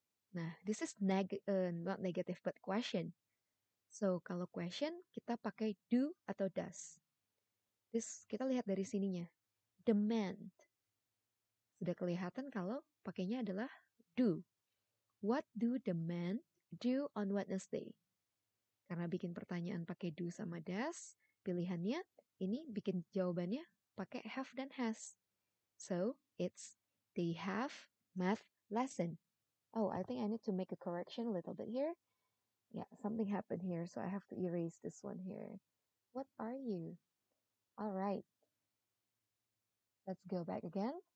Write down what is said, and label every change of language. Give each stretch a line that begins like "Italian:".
English: Nah, this is not negative but question.
Indonesian: So, kalau question, kita pakai do atau does. This, kita lihat dari sininya. Demand. Sudah kelihatan kalau pakainya adalah do.
English: What do the men do on Wednesday?
Indonesian: Karena bikin pertanyaan pakai do sama does, pilihannya ini bikin jawabannya pakai have dan has.
English: So, it's they have math lesson. Oh, I think I need to make a correction a little bit here. Yeah, something happened here, so I have to erase this one here. What are you? All right. Let's go back again.